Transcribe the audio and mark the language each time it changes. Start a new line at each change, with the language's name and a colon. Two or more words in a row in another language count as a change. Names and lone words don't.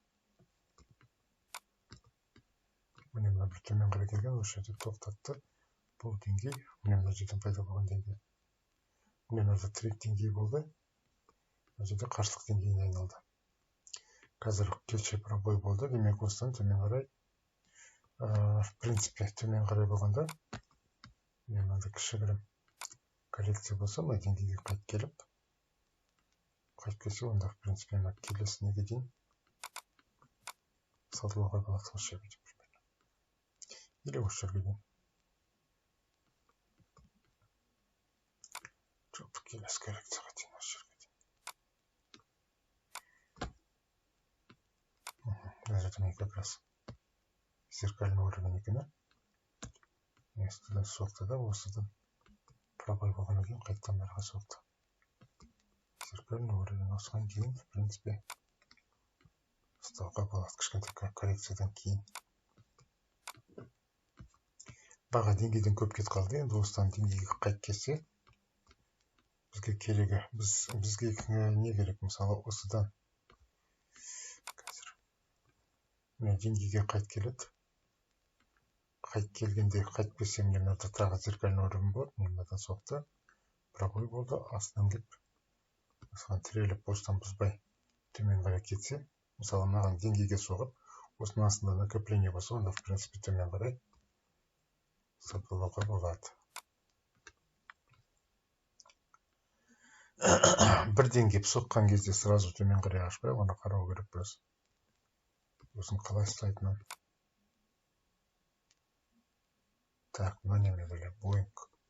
Kazakh: Мына бір төмен қарай келген, осы жерде тоқтатты. Бұл деңгей, мына жерден пайда болған деңгей. Мына жерде трек деңгей болды. Мына жерде қарсылық деңгейіне айналды. Қазір кеше пробой болды, демек осыдан төмен қарай.
Russian: В принципе,
Kazakh: төмен қарай болғанда, мынада кішігірім коррекция болса, мына деңгейге қайтып келіп, онда,
Russian: в принципе,
Kazakh: келесі неге дейін сатылуға болады осы жерге дейін. Или осы жерге дейін. Жоқ, келесі коррекцияға дейін осы жерге дейін. Мына жерде мен
Russian: как раз зеркальный уровень
Kazakh: екені. Естіден соқты да, осыдан пробой болғаннан кейін қайттан барға соқты.
Russian: Зеркальный уровень
Kazakh: осыған дейін,
Russian: в принципе,
Kazakh: ұстауға болады кішкентай коррекциядан кейін. Баға деңгейден көп кет қалды, енді осыдан деңгейге қайт келсе, бізге керегі, бізге не керек, мысалы, осыдан қазір деңгейге қайт келеді. Қайт келгенде, қайт келсе, мынада тағы
Russian: зеркальный уровень
Kazakh: болады, мынадан соқты, пробой болды, астынан келіп, осыған тіреліп, осыдан бұзбай төмен қарай кетсе, мысалы, мынаған деңгейге соғып, осының астында накопление болса, онда,
Russian: в принципе,
Kazakh: төмен қарай сатылауға болады. Бірден кеп соққан кезде сразу төмен қарай ашпай, оны қарау керек біраз. Осын қалай ұстайтынын. Так, мына неме бөле, Boeing.